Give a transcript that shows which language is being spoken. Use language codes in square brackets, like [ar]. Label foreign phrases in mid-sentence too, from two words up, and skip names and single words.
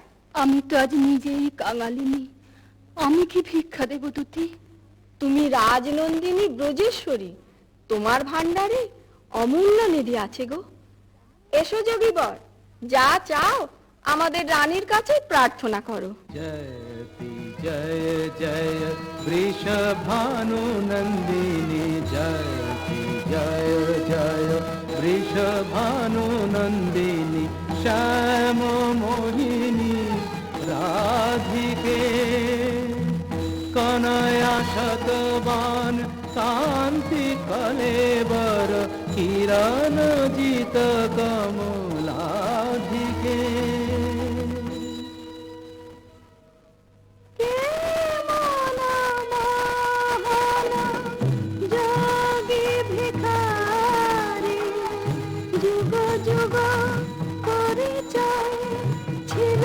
[bn] আমি তো আজ নিজেই কাঙালিনী আমি কি ভিক্ষা দেব দুতি তুমি রাজনন্দিনী ব্রজেশ্বরী তোমার ভান্ডারে অমূল্য নিধি আছে গো এসো যোগী বর যা চাও আমাদের রানীর কাছে প্রার্থনা করো [sa] जयति जय जय वृषभानु नन्दिनी जयति जय जय वृषभानु नन्दिनी श्याम मोहिनी राधिके कनया शतवान कांति कलेवर किरण जित कमलाधिके [bn] যুগ যুগ পরিচয় ছিল